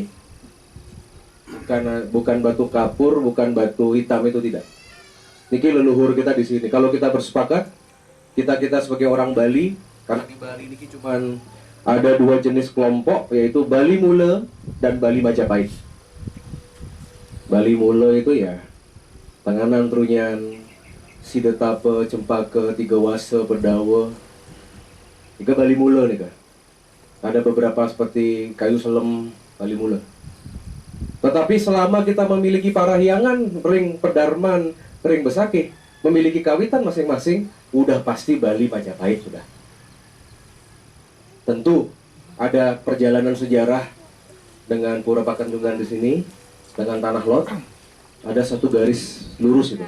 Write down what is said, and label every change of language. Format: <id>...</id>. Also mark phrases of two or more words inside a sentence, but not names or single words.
<id>Karena bukan batu kapur, bukan batu hitam, itu tidak. Niki leluhur kita di sini. Kalau kita bersepakat, kita sebagai orang Bali, karena di Bali niki cuman ada dua jenis kelompok, yaitu Bali Mule dan Bali Majapahit. Bali Mule itu ya Tenganan Trunyan, Sidetape, Cempaka, Tiga Wase, Pedawa. Tiga Bali Mule nih kan. Ada beberapa seperti Kayu Selem, Bali Mule. Tetapi selama kita memiliki parahyangan, ring Pedarman, ring Besakih, memiliki kawitan masing-masing, udah pasti Bali Majapahit sudah. Tentu ada perjalanan sejarah dengan Pura Pakandungan di sini, dengan Tanah Lot, ada satu garis lurus itu.</id>